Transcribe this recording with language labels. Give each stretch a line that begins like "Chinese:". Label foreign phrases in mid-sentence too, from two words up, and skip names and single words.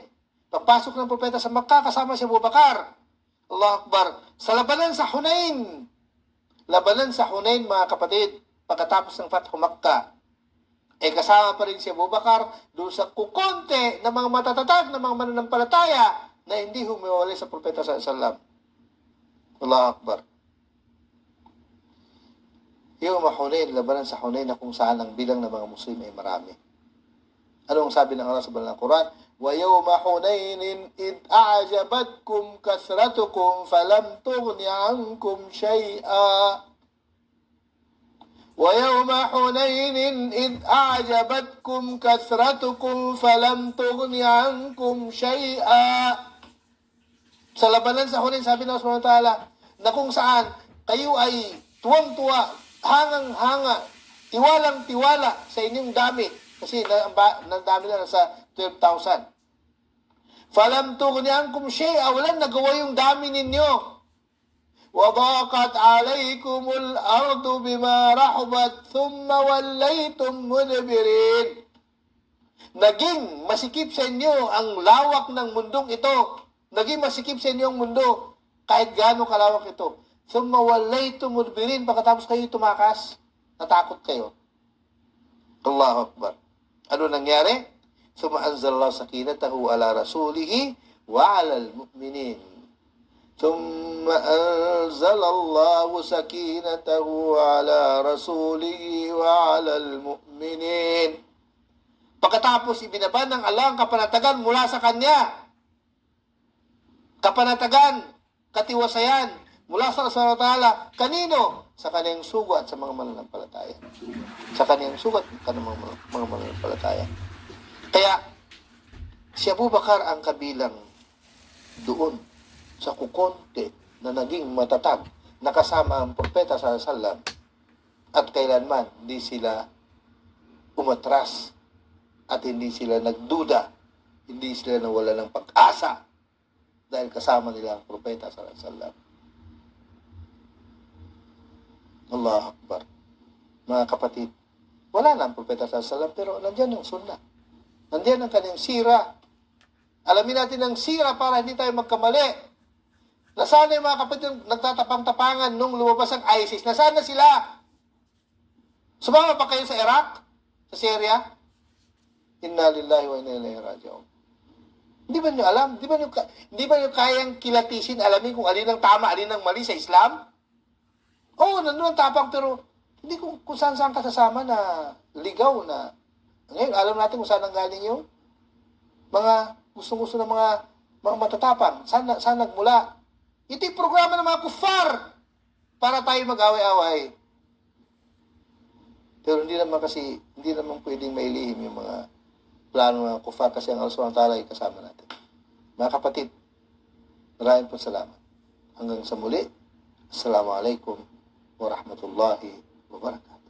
Filipino: Pagpasok ng propeta sa Makkah, kasama si Abu Bakar.
Arabic: الله أكبر.
Filipino: Sa labanan sa Hunain. Labanan sa Hunain mga kapatid, pagkatapos ng Fathu Makkah, kasama pa rin si Abu Bakar doon sa kukonte ng mga matatatag ng mga mananampalataya na hindi humiwalay sa propeta
Arabic: صلى الله عليه وسلم. الله أكبر.
Filipino: Yung Hunain, labanan sa Hunain na kung saan ang bilang ng mga Muslim ay marami. Anong sabi ng Allah sa banal na Quran?
Arabic: وَيَوْمَ حُنَيْنٍ إِذْ أَعْجَبَتْكُمْ كَثْرَتُكُمْ فَلَمْ تُغْنِ عَنْكُمْ شَيْئًا وَيَوْمَ حُنَيْنٍ إِذْ أَعْجَبَتْكُمْ كَثْرَتُكُمْ فَلَمْ تُغْنِ عَنْكُمْ شَيْئًا.
Filipino: Sa labanan sa Hunain, sabi ng Allah
Arabic: سبحانه وتعالى,
Filipino: na kung saan kayo ay tuwang-tuwa, hangang-hanga, tiwalang-tiwala sa inyong dami. Kasi nandami na nasa 12,000.
Arabic: فَلَمْ تُغْنِ عَنْكُمْ شَيْئًا.
Filipino: Walang nagawa yung dami ninyo.
Arabic: وَضَاقَتْ عَلَيْكُمُ الْأَرْضُ بِمَا رَحُبَتْ ثُمَّ وَلَّيْتُمْ مُدْبِرِينَ.
Filipino: Naging masikip sa inyo ang lawak ng mundong ito. Naging masikip sa inyo ang mundo kahit gaano kalawak ito.
Arabic: ثُمَّ وَلَّيْتُمْ مُدْبِرِينَ.
Filipino: Pagkatapos kayo tumakas, natakot kayo.
Arabic: الله أكبر.
Filipino: Ano nangyari?
Arabic: ثُمَّ أَنزَلَ اللَّهُ سَكِينَتَهُ عَلَى رَسُولِهِ وَعَلَى الْمُؤْمِنِينَ. ثُمَّ أَنزَلَ اللَّهُ سَكِينَتَهُ عَلَى رَسُولِهِ وَعَلَى الْمُؤْمِنِينَ.
Filipino: Pagkatapos ibinaba ng Allah ang kapanatagan mula sa Kanya. Kapanatagan, katiwasayan mula sa
Arabic: الله تعالى.
Filipino: Kanino? Sa Kanyang sugo at sa mga mananampalataya. Sa Kanyang sugo at sa mga mananampalataya. Kaya, si Abu Bakar ang kabilang doon sa kukonte na naging matatag na kasama ang propeta
Arabic: صلى الله عليه وسلم
Filipino: at kailanman hindi sila umatras at hindi sila nagduda, hindi sila nawala ng pag-asa dahil kasama nila ang propeta
Arabic: صلى الله عليه وسلم. الله أكبر.
Filipino: Mga kapatid, wala na ang propeta
Arabic: صلى الله عليه وسلم
Filipino: pero nandiyan ang sunnah. Nandiyan ang kanyang sira. Alamin natin ang sira para hindi tayo magkamali. Nasaan yung mga kapatid yung nagtatapang-tapangan nung lumabas ang ISIS? Nasaan na sila? Sumama pa kayo sa Iraq? Sa Syria?
Arabic: إنا لله وإنا إليه راجعون.
Filipino: Hindi ba nyo alam? Hindi ba nyo kayang kilatisin, alamin kung alin ang tama, alin ang mali sa Islam? Oo, nandun ang tapang, pero hindi kung saan-saan kasasama na ligaw na. Ngayon, alam natin kung saan ang galing yung mga gustong-gusto ng mga matatapang. Saan nagmula? Ito yung programa ng mga kufar para tayo mag-away-away. Pero hindi naman pwedeng mailihim yung mga plano ng kufar kasi ang Allah
Arabic: سبحانه وتعالى
Filipino: ay kasama natin. Mga kapatid, maraming po salamat. Hanggang sa muli,
Arabic: السلام عليكم ورحمة الله وبركاته.